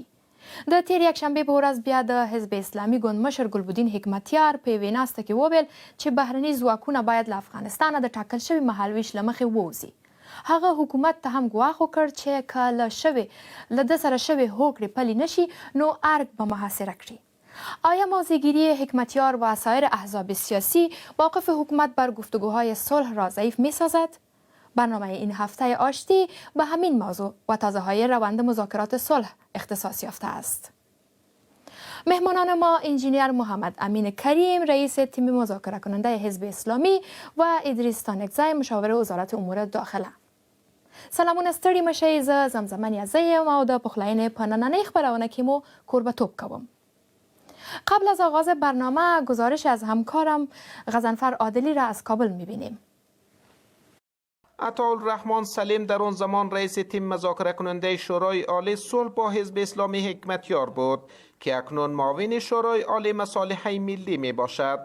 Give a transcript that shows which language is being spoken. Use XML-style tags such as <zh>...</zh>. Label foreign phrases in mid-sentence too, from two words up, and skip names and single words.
<ps>د تیر یکشنبې په ورځ بیا د حزب اسلامي ګوند مشر ګلبدین حکمتیار په یوې ناسته کې وویل چې بهرني ځواکونه باید له افغانستانه د ټاکل شوي مهالویش له مخې ووځي. هغه حکومت ته هم ګواښ وکړ چې که له ده سره شوې هوکړې پلي نشي نو ارګ به محاصره کړي.</ps> <fa>آیا موضع‌گیری حکمتیار و سایر احزاب سیاسی موقف حکومت بر گفتگوهای صلح را ضعیف می‌سازد؟ برنامه این هفته آشتی به همین موضوع و تازه‌های روند مذاکرات صلح اختصاص یافته است. مهمانان ما انجینیر محمد امین کریم رئیس تیم مذاکره کننده حزب اسلامی و ادریس تانکزی مشاور وزارت امور داخله.</fa> <ps>سلامونه ستړي مشئ، زه زمزمه نیازی یم او د پخلاینې په نننۍ خپرونه کې مو کوربه‌توب کوم.</ps> <fa>قبل از آغاز برنامه گزارش از همکارم غضنفر عادلی را از کابل می‌بینیم. عطاالرحمن سلیم در آن زمان رئیس تیم مذاکره کننده شورای عالی صلح با حزب اسلامی حکمتیار بود که اکنون معاون شورای عالی مصالح ملی می باشد.</fa>